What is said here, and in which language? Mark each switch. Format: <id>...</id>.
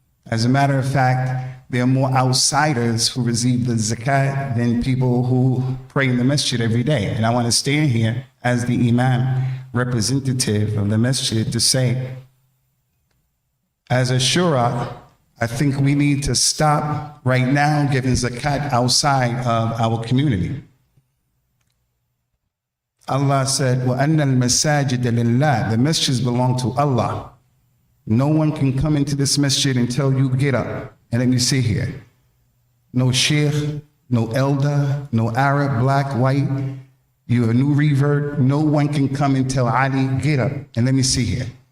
<en>As a matter of fact, there are more outsiders who receive the zakat than people who pray in the masjid every day. And I want to stand here as the imam, representative of the masjid, to say, as a shura, I think we need to stop right now giving zakat outside of our community. Allah said,</en> <ar>وَأَنَّ الْمَسَاجِدَ لِلَّهِ.</ar> <en>The masjids belong to Allah. No one can come into this masjid until you get up. And let me see here. No sheikh, no elder, no Arab, black, white. You're a new revert. No one can come until Ali get up. And let me see here.</en>